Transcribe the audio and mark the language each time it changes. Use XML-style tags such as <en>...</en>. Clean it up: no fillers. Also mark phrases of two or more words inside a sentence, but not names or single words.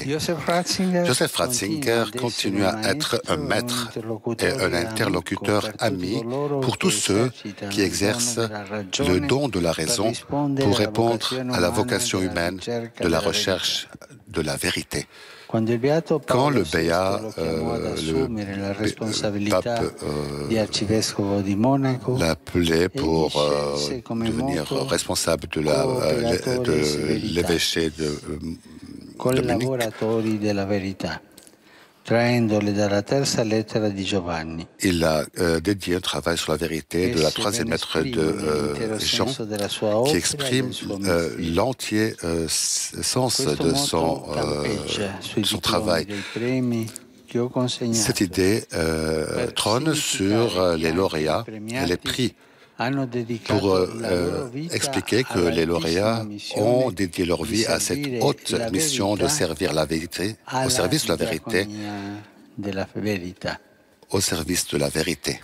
<fr>Joseph Ratzinger continue à être un maître et un interlocuteur ami pour tous ceux qui exercent le don de la raison pour répondre à la vocation humaine de la recherche de la vérité. Quand le pape l'appelait pour devenir responsable de l'évêché de</fr> <it>collaboratori della verità, traendole dalla terza lettera di Giovanni.</it> <fr>Il a dédié un travail sur la vérité de la troisième lettre de Jean, qui exprime l'entier sens de son travail. Cette idée trône sur les lauréats et les prix, pour expliquer que les lauréats ont dédié leur vie à cette haute mission de servir la vérité, au service de la vérité, au service de la vérité.</fr>